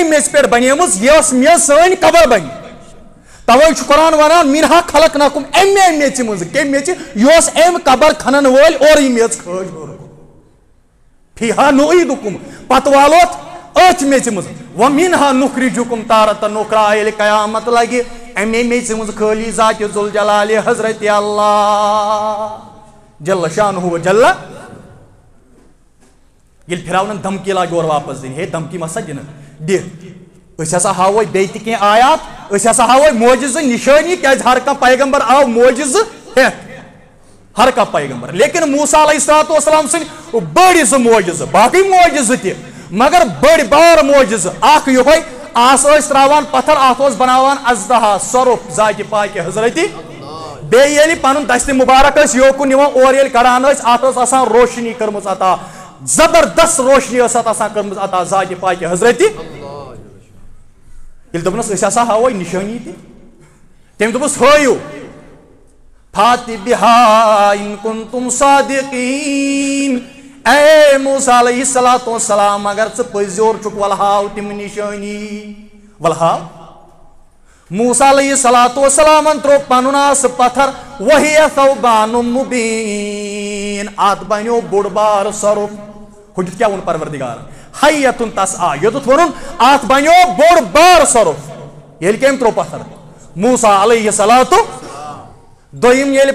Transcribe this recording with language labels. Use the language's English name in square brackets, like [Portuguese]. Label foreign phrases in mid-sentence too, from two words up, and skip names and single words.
[Kashmiri] میٚژِ پٮ۪ٹھ بنیمٕژ یۄس میٚژ سٲنۍ قبر بنہِ توے چھُ قرآن ونان [Arabic] منہا خلقناکم [Kashmiri] اَمے میٚژِ منٛز کمہِ میٚژِ یۄس أمۍ قبر کھنن وٲلۍ اورٕ میٚژ کھٲج ہیوٚر [Arabic] فیہا نعیدکم [Kashmiri] پتہٕ والوتھ أتھۍ میٚژِ منٛز [Arabic] ومنہا نخرجکم تارةً اخرى [Kashmiri] ییٚلہِ قیامت لگہِ اَمے میٚژِ منٛز خٲلی ذاتِ ذوالجلالِ حضرت اللہ [Arabic] جل شانہ و جل [Kashmiri] ییٚلہِ فرعونن دھمکی لاگہِ اورٕ واپس دِنہِ ہے دھمکی مہ سا دِنہٕ دِ أسۍ ہسا ہاوے بیٚیہِ تہِ کینٛہہ آیات أسۍ ہسا ہاوے معجزٕ نِشٲنی کیازِ ہر کانٛہہ پیغمبر آو معجزٕ ہٮ۪تھ ہر کانٛہہ پیغمبر لیکن موسیٰ [Arabic] علیہ الصلوۃ والسلام [Kashmiri] سٕنٛدۍ بٔڑۍ زٕ معجزٕ باقٕے معجزٕ تہِ مگر بٔڑۍ بار معجزٕ اکھ یِہوے آس ٲسۍ تراوان پتھر اتھ اوس بناوان اژدہا سۄرُپھ ذاتِ پاکہِ حضرت بیٚیہِ ییٚلہِ پنُن دستہِ مُبارک ٲسۍ یوکُن نِوان اورٕ ییٚلہِ کڑان ٲسۍ اتھ ٲس آسان روشنی کٔرمٕژ عطا زبردست روشنی ٲس اتھ آسان کٔرمٕژ عطا ذاتِ پاکہِ حضرت ییٚلہِ دوٚپنس أسۍ ہسا ہاوے نِشٲنی تہِ تٔمۍ دوٚپُس ہٲیِو [Arabic] فاتِ بِہا اِن کُنتُم صادقیٖن [Kashmiri] اے موسیٰ [Arabic] علیہ الصلوۃ والسلام [Kashmiri] اگر ژٕ پٔزیور چھُکھ وَلہٕ ہاو تِم نِشٲنی وَلہٕ ہاو موسیٰ علیہ الصلوۃ والسلامن تروو پنُن آسہٕ پتھر [Arabic] وہیہ ثوبان مُبیٖن [Kashmiri] اتھ بنیو بوٚڑ بار سۄرُپھ ہُتیُتھ کیٛاہ ووٚن پروردگارن حیتُن تس آ یوٚتُتھ ووٚنُن اتھ بنیو بوٚڑ بار سۄرُپھ ییٚلہِ کٔمۍ تروو پتھر موسیٰ [Arabic] علیہ الصلوۃ [Kashmiri] دوٚیِم ییٚلہِ